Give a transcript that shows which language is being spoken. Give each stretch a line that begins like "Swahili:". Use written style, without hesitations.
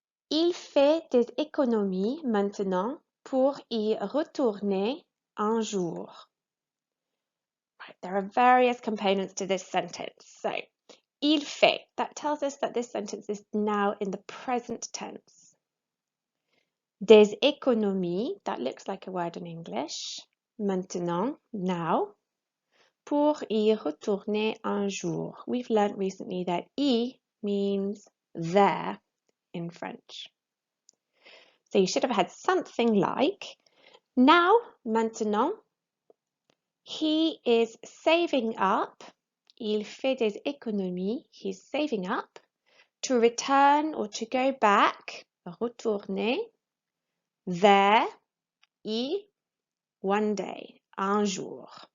French: Il fait des économies maintenant pour y retourner un jour.
English: Right, there are various components to this sentence. So,
French: il fait,
English: that tells us that this sentence is now in the present tense.
French: Des économies,
English: that looks like a word in English.
French: Maintenant,
English: now.
French: Pour y retourner un jour.
English: We've learnt recently that y means there in French. So you should have had something like, now,
French: maintenant,
English: he is saving up,
French: il fait des économies,
English: he's saving up, to return or to go back,
French: retourner,
English: there, y, one day,
French: un jour.